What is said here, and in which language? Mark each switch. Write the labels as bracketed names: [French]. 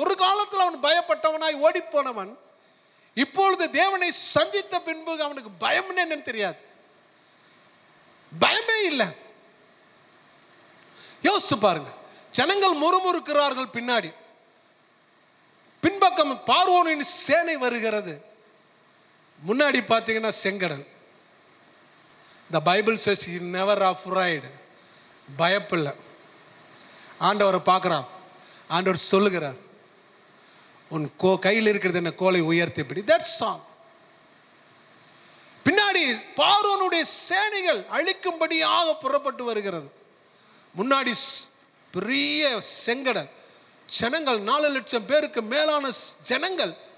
[Tamil] ஒரு காலத்தில் அவன் பயப்பட்டவனாய் ஓடி போனவன் இப்பொழுது தேவனை சந்தித்த பின்பு அவனுக்கு பயம் என்னன்னு தெரியாது. பயமே இல்லை. யோசிச்சு பாருங்க. ஜனங்கள் முறுமுறுக்கிறார்கள், பின்னாடி பின்பக்கம் பார்வோனின் சேனை வருகிறது, முன்னாடி பார்த்தீங்கன்னா செங்கடல். [English] The Bible says he never afraid. [Tamil] பயப்பில்லை. ஆண்டவரை பார்க்குறான். ஆண்டவர் சொல்லுகிறார், உன் கையில் இருக்கிறது என்ன, கோலை உயர்த்தி பிடி. [English] That's all. [Tamil] பின்னாடி பார்வோனுடைய சேனைகள் அழிக்கும்படியாக புறப்பட்டு வருகிறது. முன்னாடி பெரிய செங்கடல், ஜனங்கள் 4 லட்சம் பேருக்கு மேலான ஜனங்கள்.